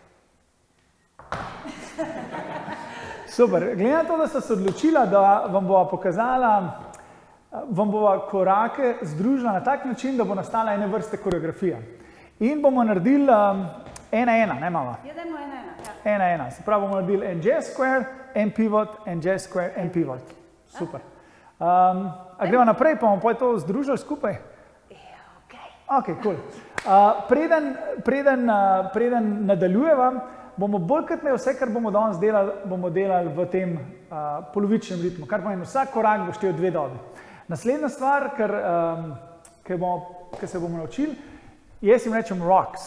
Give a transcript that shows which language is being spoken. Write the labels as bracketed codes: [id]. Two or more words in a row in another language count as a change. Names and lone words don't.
[sl] Super. Glede na to, da sta se odločila, da vam bova pokazala, vam bova korake združila na tak način, da bo nastala ene vrste koreografija. In bomo naredili 1-1, ne mama? Ja, dajmo 1-1. 1-1. Se pravi, bomo naredili en [en] jazz square, [sl] en pivot, en [en] jazz square, [sl] en pivot. Super. A gremo naprej, pa bomo to združili skupaj? Ok, cool. Preden nadaljujeva, bomo bolj kot ne vse, kar bomo danes delali, bomo delali v tem polovičnem ritmu, kar pomeni, vsak korak bo štel 2 dobi. Naslednja stvar, kar se bomo naučili, jaz jim rečem rocks.